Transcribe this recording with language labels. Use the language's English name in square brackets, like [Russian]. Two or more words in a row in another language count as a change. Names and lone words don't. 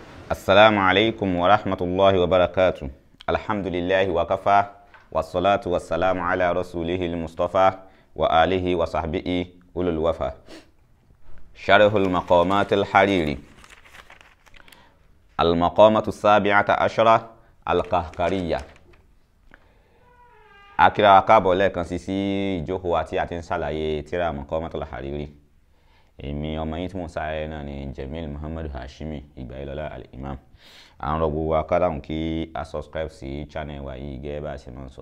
[Arabic] السلام عليكم ورحمة الله وبركاته. الحمد لله وكفى والصلاة والسلام على رسوله المصطفى وآله وصحبه أولو الوفا. شرح المقامات الحريري. المقامة السابعة عشرة القهقرية. [Yoruba] akira káàbọ̀ lẹ́ẹ̀kan sí ìjókòó àti àti ń ṣàlàyé tírà Maqamatul Hariri. Èmi ọmọ yín tí mo sáré náà ni Jamil Muhammadu Hashimi Ìgbàyílọ́lá al-Imam. À ń rọ gbogbo akádàhùn kí a subscribe sí channel wa yìí gẹ́gẹ́ bá a ṣe máa ń sọ.